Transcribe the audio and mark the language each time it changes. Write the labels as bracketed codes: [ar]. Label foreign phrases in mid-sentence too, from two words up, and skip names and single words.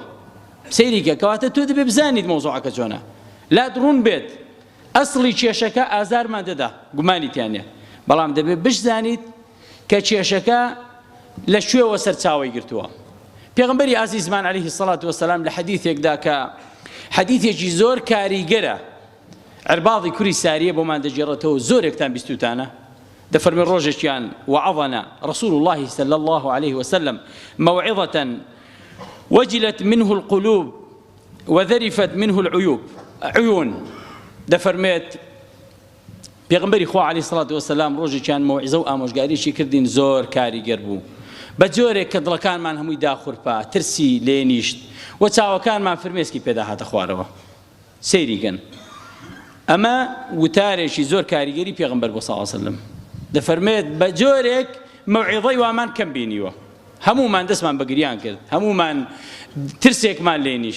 [ckb] سەیریکە کەواتە تۆ دەبێ بزانیت مەوزوعەکە چۆنە، لا دڕون بێت ئەسڵی کێشەکە ئازارمان دەدا گومانیتیانە، بەڵام دەبێ بشزانیت کە کێشەکە لە شوێوە سەرچاوی گرتووە. پێغەمبەری عەزیزمان [ar] عەلەیهی السەڵات وەسەلام [ckb] لە حەدیثێکدا کە حەدیثێکی زۆر کاریگەرە عرباضی کوری ساریە بۆمان دەجێڕێتەوە زۆرێکتان بیستوتانە دەفەرمێ ڕۆژێکیان [ar] وعظنا رسول الله صلى الله عليه وسلم موعظة وجلت منه القلوب وذرفت منه العيون. [ckb] دەفەرمێت پێغەمبەری خوا [ar] عەلەیهی السەڵات وەسەلام [ckb] ڕۆژێکیان مەوعیزە و ئامۆژگاریشی کردین زۆر کاریگەر بوو بە جۆرێک کە دڵەکانمان هەمووی داخورپا ترسی لێ نیشت و چاوەکانمان فرمێسکی پێدا هاتە خوارەوە. سەیریکەن ئەمە وتارێکی زۆر کاریگەری پێغەمبەر بۆ [ar] صلی الله علیه وسلم [ckb] دەفەرمێت بە جۆرێک مەوعیزەی وامان کەم بینیوە، هەموومان دەستمان بە گریان کرد، هەموومان ترسێکمان لێ نیشت.